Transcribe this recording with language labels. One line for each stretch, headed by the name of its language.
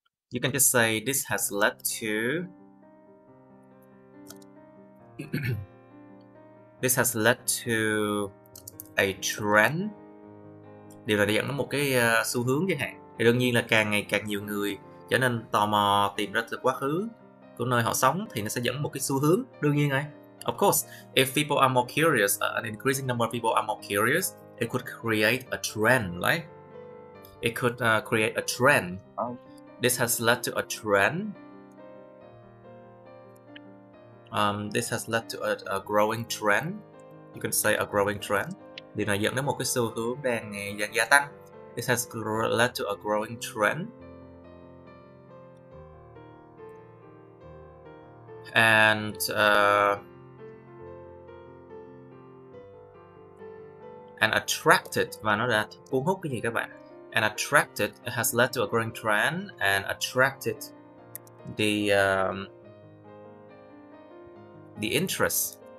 English: You can just say this has led to this has led to a trend.
Vietnamese: Điều này dẫn đến một cái xu hướng chẳng hạn. Thì đương nhiên là càng ngày càng nhiều người trở nên tò mò tìm ra từ quá khứ của nơi họ sống thì nó sẽ dẫn một cái xu hướng, đương nhiên rồi.
English: Of course, if people are more curious, an increasing number of people are more curious, it could create a trend, right? It could create a trend. This has led to a trend. This has led to a growing trend. You can say a growing trend.
Vietnamese: Điều này dẫn đến một cái xu hướng đang gia tăng.
English: This has led to a growing trend. And attracted,
Vietnamese: và nó đã cuốn hút cái gì các bạn?
English: And attracted, it has led to a growing trend and attracted the interest